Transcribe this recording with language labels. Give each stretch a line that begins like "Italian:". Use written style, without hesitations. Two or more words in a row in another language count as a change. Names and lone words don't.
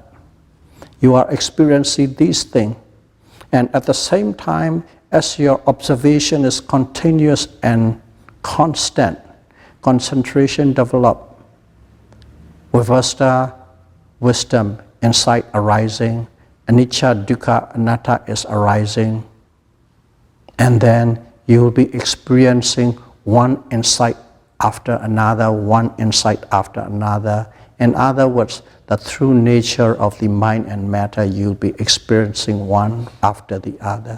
English: You are experiencing these things. And at the same time, as your observation is continuous and constant, concentration develops. Vipassana, wisdom, insight arising,
Pali: anicca, dukkha, anatta
English: is arising. And then you will be experiencing one insight after another, one insight after another. In other words, the true nature of the mind and matter, you'll be experiencing one after the other.